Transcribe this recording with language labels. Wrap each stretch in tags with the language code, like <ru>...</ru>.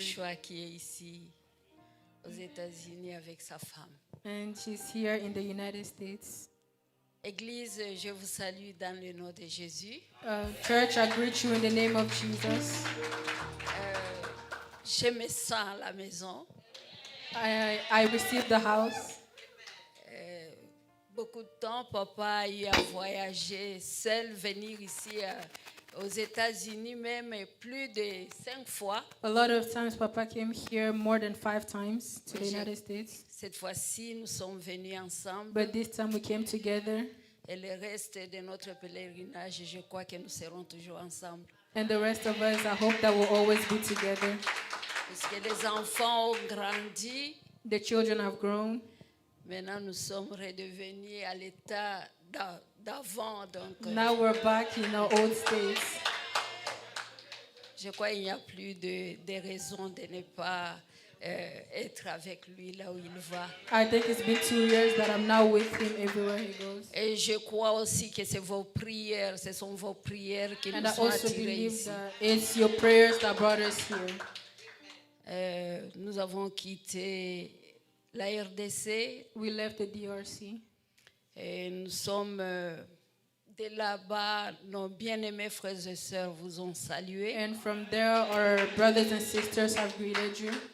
<fr>Joshua qui est ici aux États-Unis avec sa femme.</fr> <en>And she's here in the United States.</en> <fr>Église, je vous salue dans le nom de Jésus.</fr> <en>Church, I greet you in the name of Jesus.</en> <fr>Je me sens à la maison.</fr> <en>I received the house.</en> <fr>Beaucoup de temps, papa a eu à voyager seul, venir ici aux États-Unis même plus de 5 fois.</fr> <en>A lot of times, Papa came here more than 5 times to the Yes, United States.</en> <fr>Cette fois-ci, nous sommes venus ensemble.</fr> <en>But this time we came together.</en> <fr>Et le reste de notre pèlerinage, je crois que nous serons toujours ensemble.</fr> <en>And the rest of us, I hope that we'll always be together.</en> <fr>Parce que les enfants ont grandi.</fr> <en>The children have grown.</en> <fr>Maintenant, nous sommes redevenus à l'état d'avant. Donc,</fr> <en>Now we're back in our old states.</en> <fr>je crois qu'il n'y a plus de raison de ne pas être avec lui là où il va.</fr> <en>I think it's been 2 years that I'm now with him everywhere he goes.</en> <fr>Et je crois aussi que c'est vos prières, ce sont vos prières qui</fr> <en>And</en> <fr>nous</fr> <en>I</en> <fr>ont</fr> <en>also</en> <fr>attirés</fr> <en>believe</en> <fr>ici.</fr> <en>that it's your prayers that brought us here.</en> <fr>Nous avons quitté la RDC</fr> <en>We left the DRC.</en> <fr>et nous sommes de là-bas. Nos bien-aimés frères et sœurs vous ont salué.</fr> <en>And from there, our brothers and sisters have greeted you.</en>